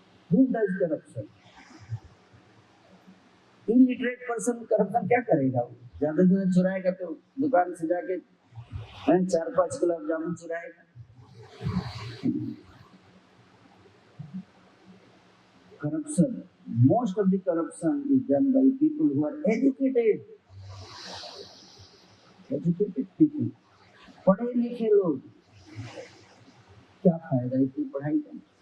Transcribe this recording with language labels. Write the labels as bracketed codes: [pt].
[en] Who does corruption? [hi] Illiterate person corruption क्या करेगा? वो ज्यादा से ज्यादा चुराएगा तो दुकान से जाके 4-5 gulab jamun चुराएगा। [en] Corruption, most of the corruption is done by people who are educated. Educated people, [hi] पढ़े लिखे लोग, क्या फायदा इतनी पढ़ाई का?